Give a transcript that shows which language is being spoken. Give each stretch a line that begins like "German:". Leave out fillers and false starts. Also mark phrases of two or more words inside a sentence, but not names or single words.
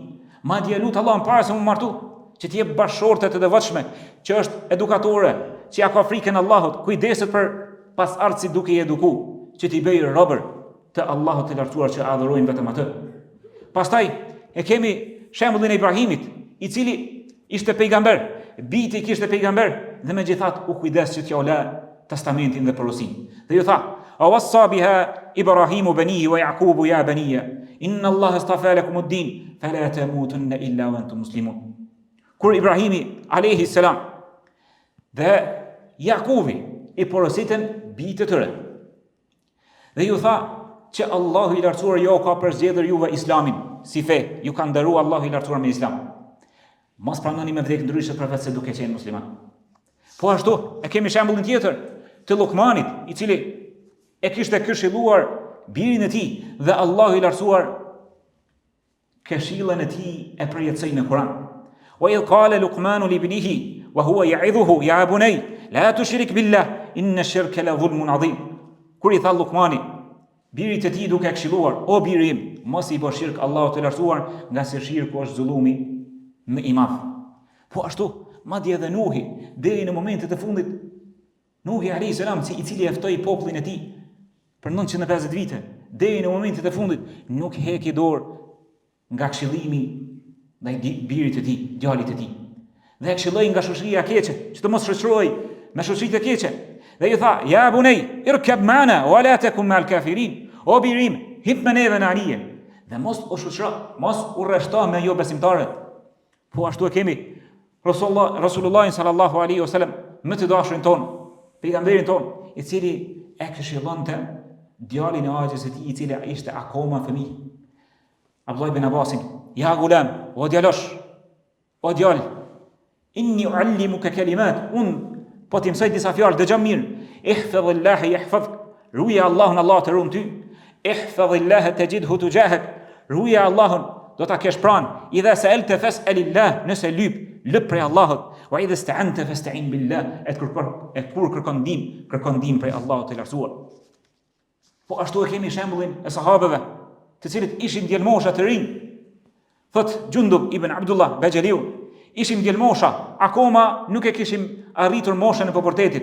Albanian: Madje e lut Allahun para se më martu, që të jep bashkëshorte të devotshme, që është edukatore, që ja ka frikën Allahut, kujdeset për pasardhësit duke i eduku, që t'i bëjë robër të Allahut të lartësuar që adhurojnë vetëm atë. Pastaj e kemi shembullin e Ibrahimit, i cili ishte pejgamber, biti kishte pejgamber dhe megjithatë u kujdes që t'ja la testamentin dhe porosinë. Dhe ju tha:
Arabic: "ووصى بها إبراهيم بنيه ويعقوب يا بني إن الله اصطفى لكم الدين فلا تموتن إلا وأنتم مسلمون."
Albanian: Kur Ibrahimi
Arabic: عليه السلام
Albanian: dhe Jakubi i porositën bijtë të tyre. Dhe ju tha që Allahu i lartësuar jo ka përzgjedhur juve islamin si fe, ju ka nderuar Allahu i lartësuar me islam. Mos pranoni me vdekje ndryshe përveç se duke qenë musliman. Po ashtu e kemi shembullin tjetër të Lukmanit, i cili e kishte këshilluar birin e tij dhe Allahu i lartësuar këshillën e tij e përjetësoi në Kur'an.
Arabic: وإذ قال لقمان لابنه وهو يعظه يا بني لا تشرك بالله إن الشرك لظلم عظيم.
Albanian: Kur i tha Lukmani birit të tij duke këshilluar: "O biri im, mos i bësh shirk Allahut të lartësuar, nga se shirku është zullumi më i madh." Po ashtu, madje edhe Nuhi, deri në momentet e fundit, Nuhi
Arabic: عليه السلام,
Albanian: i cili e ftoi popullin e tij për 950 vite, deri në momentet e fundit nuk heki dorë nga këshillimi ndaj birit të tij, djalit të tij. Dhe këshilloi nga shoqëria e keqe, që të mos shoqëroj me shoqëritë e keqe. Dhe i tha:
Arabic: "يا بني اركب معنا ولا تكن مع الكافرين."
Albanian: O birim, hip me neve në anije dhe mos u shoqëro, mos u rreshto me jo besimtarët. Po ashtu e kemi Rasulullah
Arabic: صلى الله عليه وسلم,
Albanian: më të dashurin ton, pejgamberin ton, i cili e këshillonte djalin e Axhës së tij, i cili ishte akoma fëmijë. Abdullah ibn Abbasin:
Arabic: "يا غلام,
Albanian: o djalosh, o djal,
Arabic: إني أعلمك كلمات."
Albanian: Po ti mësoj disa fjalë, dëgjoj mirë.
Arabic: احفظ الله يحفظك.
Albanian: Ruaj Allahun, Allah të ruan ty.
Arabic: احفظ الله تجده تجاهك.
Albanian: Ruaj Allahun, do ta kesh pranë.
Arabic: إذا سألت فاسأل الله,
Albanian: nëse lyp prej Allahut.
Arabic: وإذا استعنت فاستعن بالله.
Albanian: Kur kërkon ndihmë prej Allahut të lartësuar. Po ashtu e kemi shembullin e sahabeve, të cilët ishin djelmosha të rinj. Thot Gjundub ibn Abdullah Bajaliu: "Ishim djelmosha, akoma nuk e kishim arritur moshën e pubertetit.